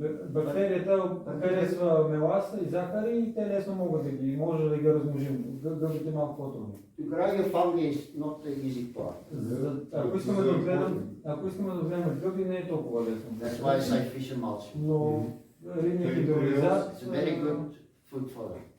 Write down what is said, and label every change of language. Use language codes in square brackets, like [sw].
[bg] Бактерията харесва меласа и захари и те лесно могат да ги, може да ги размножим. Гъбите малко по-трудно. [en] To grow your fungi is not the easy part. [bg] Ако искаме да отгледаме гъби, не е толкова лесно. [en] That's why I say fish emulsion. [bg] Но рибния хидролизат... [en] It's a very good food for them.